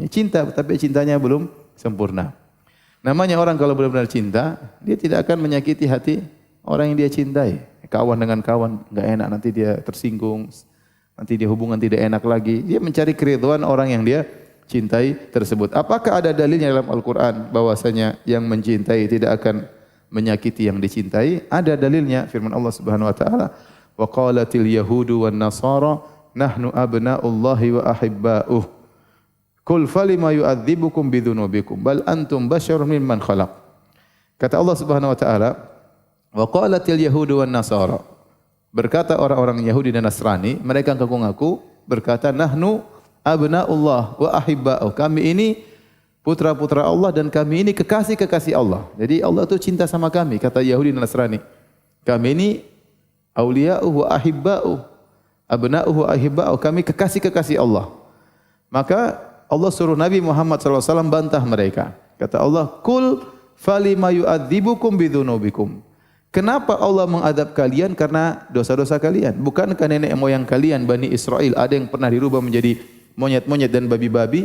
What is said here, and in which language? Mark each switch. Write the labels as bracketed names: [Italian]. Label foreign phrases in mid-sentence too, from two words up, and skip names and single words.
[Indonesian] Cinta tapi cintanya belum sempurna. Namanya orang kalau benar-benar cinta, dia tidak akan menyakiti hati orang yang dia cintai. Kawan dengan kawan enggak enak, nanti dia tersinggung, nanti dia hubungan tidak enak lagi. Dia mencari keridhaan orang yang dia cintai tersebut. Apakah ada dalilnya dalam Al-Qur'an bahwasanya yang mencintai tidak akan menyakiti yang dicintai? Ada dalilnya, firman Allah [Arabic] سبحانه وتعالى, وقالت اليهود والنصارى نحن أبناء الله وأحباؤه. قل فلم يعذبكم بذنوبكم بل أنتم بشر ممن خلق. [Indonesian] Kata Allah [Arabic] سبحانه وتعالى, وقالت اليهود والنصارى. [Indonesian] Berkata orang-orang Yahudi dan Nasrani, mereka ngaku-ngaku berkata [Arabic] نحن أبناء الله وأحباؤه. [Indonesian] Kami ini putra-putra Allah dan kami ini kekasih-kekasih Allah. Jadi Allah itu cinta sama kami, kata Yahudi dan Nasrani. Kami ini [Arabic] أولياؤه وأحباؤه أبناؤه وأحباؤه, [Indonesian] kami kekasih-kekasih Allah. Maka Allah suruh Nabi Muhammad SAW bantah mereka. Kata Allah, [Arabic] قل فلم يعذبكم بذنوبكم. [Indonesian] Kenapa Allah mengadab kalian? Karena dosa-dosa kalian. Bukankah nenek moyang kalian, Bani Israel, ada yang pernah dirubah menjadi monyet-monyet dan babi-babi?